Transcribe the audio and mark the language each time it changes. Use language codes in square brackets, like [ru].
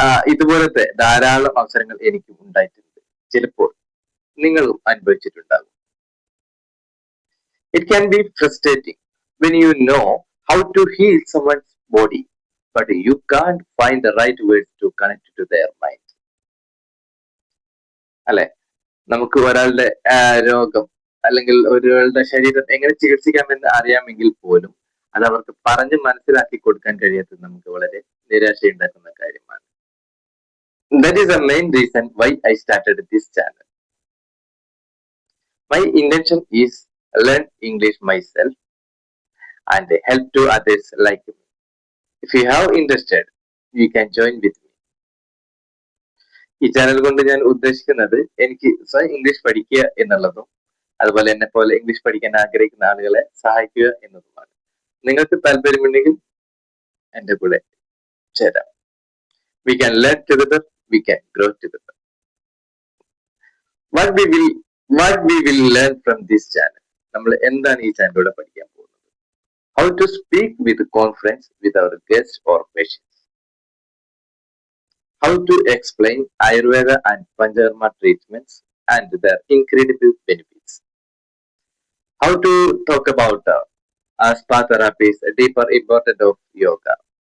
[ml] ഇതുപോലത്തെ ധാരാളം അവസരങ്ങൾ എനിക്കും ഉണ്ടായിട്ടുണ്ട്. ചിലപ്പോൾ നിങ്ങളും അനുഭവിച്ചിട്ടുണ്ടാകും. [en] It can be frustrating when you know how to heal someone's body, but you can't find the right words to connect to their mind. [ml] അല്ലെ, നമുക്ക് ഒരാളുടെ രോഗം അല്ലെങ്കിൽ ഒരാളുടെ ശരീരം എങ്ങനെ ചികിത്സിക്കാമെന്ന് അറിയാമെങ്കിൽ പോലും അത് അവർക്ക് പറഞ്ഞ് മനസ്സിലാക്കി കൊടുക്കാൻ കഴിയാത്തത് നമുക്ക് വളരെ നിരാശയുണ്ടാക്കുന്ന കാര്യമാണ്. [en] That is the main reason why I started this channel. My intention is learn English myself and help to others like me. If you have interested, you can join with me. [ml] ഈ channel കൊണ്ട് ഞാൻ ഉദ്ദേശിക്കുന്നത് എനിക്ക് സ്വയം English പഠിക്കുക എന്നുള്ളതും അതുപോലെ എന്നെ പോലെ ഇംഗ്ലീഷ് പഠിക്കാൻ ആഗ്രഹിക്കുന്ന ആളുകളെ സഹായിക്കുക എന്നതുമാണ്. നിങ്ങൾക്ക് താല്പര്യമുണ്ടെങ്കിൽ എന്റെ കൂടെ ചേരാം. [en] We can learn together, we can grow together. What we will learn from this channel. [ml] നമ്മൾ എന്താണ് ഈ ചാനലിലൂടെ പഠിക്കാൻ പോകുന്നത്? [en] How to speak with confidence with our guests or patients. How to explain Ayurveda and Panchakarma treatments and their incredible benefits. How to talk about spa therapies, a deeper importance of yoga.